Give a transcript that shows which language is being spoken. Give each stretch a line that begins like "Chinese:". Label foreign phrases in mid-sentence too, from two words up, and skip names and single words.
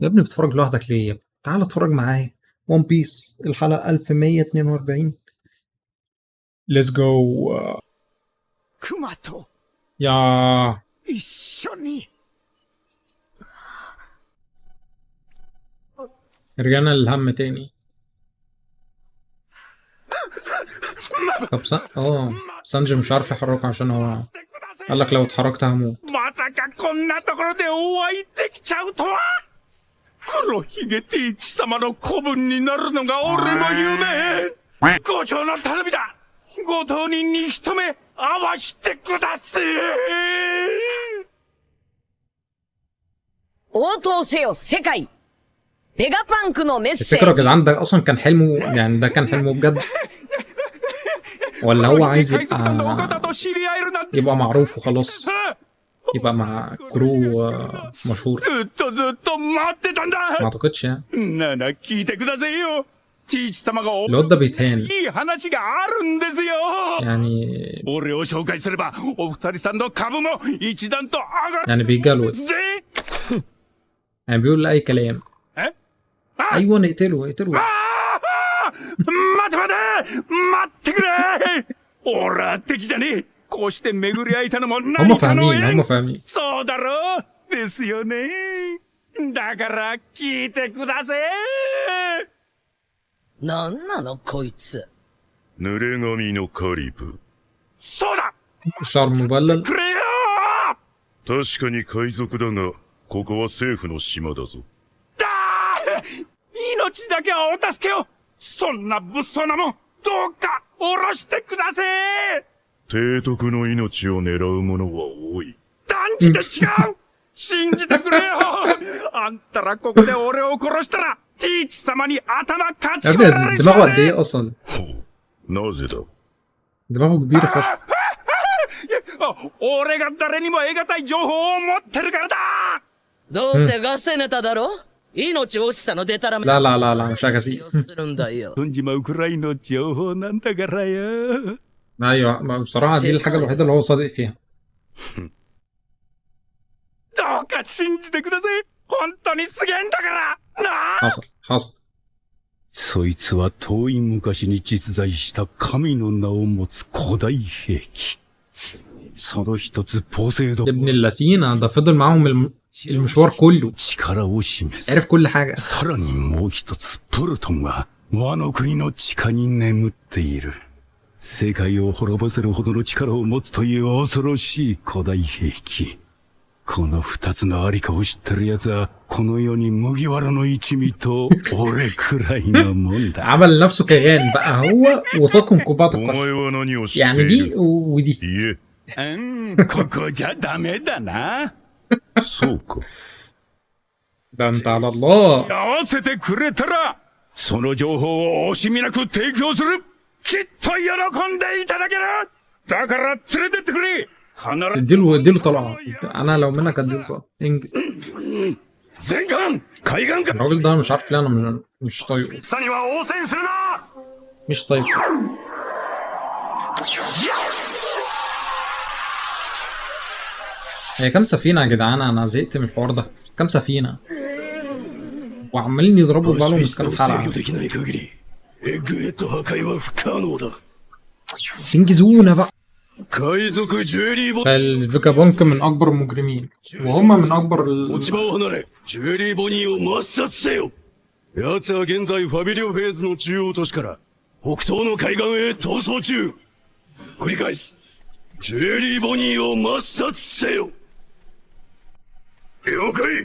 Arabic: يا ابني بتتفرج لوحدك ليه يا ابني؟ تعال اتفرج معايا. ون بيس الحلقة 1142.
English: let's go.
Japanese: クマと
Arabic: يا
Japanese: 一緒に
Arabic: رجعنا للهم تاني. طب سانجي مش عارف يحرك عشان هو قال لك لو اتحركت هموت.
Japanese: まさかこんなところでお会いできちゃうとは。黒ひげティーチ様の子分になるのが俺の夢。五条の頼みだ。ご当人に一目会わしてください。応答せよ世界。ベガパンクのメッセ
Arabic: الفكرة يا
Japanese: ージ。
Arabic: جدعان ده اصلا كان حلمه، يعني ده كان حلمه بجد ولا هو عايز يبقى معروف وخلاص، يبقى مع كرو مشهور؟
Japanese: ずっとずっと待ってたんだ。
Arabic: ما اعتقدش يعني.
Japanese: なら聞いてくださいよ。ティーチ様が
Arabic: الواد ده بيتهان
Japanese: いい話があるんですよ。
Arabic: يعني
Japanese: 俺を紹介すればお二人さんの株も一段と上がる
Arabic: يعني بيجلوت
Japanese: ぜ。
Arabic: يعني بيقول اي كلام.
Japanese: え？
Arabic: ايوه نقتله اقتله.
Japanese: 待て待ってくれ。俺は敵じゃねえ。こうして巡り合えたのも
Arabic: هم
Japanese: 何かの
Arabic: فاهمين
Japanese: 縁。
Arabic: هم فاهمين.
Japanese: そうだろうですよね。だから聞いてください。なんなのこいつ。濡れ髪のカリブ。そうだ。
Arabic: الشعر المبلل.
Japanese: くれよ。確かに海賊だが、ここは政府の島だぞ。だー。命だけはお助けを。そんな物騒なもん、どうか下ろしてください。提督の命を狙う者は多い。断じて違う。信じてくれよ。あんたらここで俺を殺したらティーチ様に頭か
Arabic: يا
Japanese: ち
Arabic: ابني
Japanese: 割られちま
Arabic: دماغه
Japanese: う
Arabic: قد
Japanese: ぜ。
Arabic: ايه اصلا؟
Japanese: ほう。なぜだ。
Arabic: دماغه كبيرة فشخ.
Japanese: 俺が誰にも得難い情報を持ってるからだ。どうせガセネタだろ。命惜しさのデタラメ
Arabic: لا لا لا لا مش هجازيه.
Japanese: するんだよ。飛んじまうくらいの情報なんだからよ。
Arabic: ايوه بصراحة دي الحاجة الوحيدة اللي هو صادق فيها.
Japanese: どうか信じてください。本当にすげえんだからなあ。
Arabic: حصل حصل.
Japanese: そいつは遠い昔に実在した神の名を持つ古代兵器。その一つポセイドン
Arabic: ابن اللذينة ده فضل معاهم المشوار كله.
Japanese: 力を示
Arabic: عرف
Japanese: す。
Arabic: كل حاجة.
Japanese: さらにもう一つプルトンはワノ国の地下に眠っている。世界を滅ぼせるほどの力を持つという恐ろしい古代兵器。この二つのありかを知ってる奴はこの世に麦わらの一味と俺くらいのもんだ。
Arabic: عمل لنفسه كيان بقى هو وطاقم قبعة
Japanese: お前
Arabic: القشر.
Japanese: は何を知ってい
Arabic: يعني
Japanese: る。
Arabic: دي ودي.
Japanese: いここじゃダメだな。え、そうか。
Arabic: ده انت على الله.
Japanese: 合わせてくれたらその情報を惜しみなく提供する。きっと喜んでいただける。だから連れてってくれ。必ず
Arabic: اديله طلعة. انا لو منك اديله طلعة. انجز.
Japanese: 全艦海岸か。
Arabic: الراجل ده انا مش عارف ليه انا مش طايقه.
Japanese: 下には応戦するな。
Arabic: مش طايقه. هي كام سفينة يا جدعان؟ انا زهقت من الحوار ده. كام سفينة وعمالين يضربوا بقالهم كام حلقة.
Japanese: できない限りエッグヘッド破壊は不可能だ。
Arabic: انجزونا بقى.
Japanese: 海賊ジュエリーボ
Arabic: الفيجا بونك من اكبر المجرمين وهم من اكبر
Japanese: 落ち葉を離れジュエリーボニーを抹殺せよ。奴は現在ファビリオフェーズの中央都市から北東の海岸へ逃走中。繰り返す。ジュエリーボニーを抹殺せよ。了解。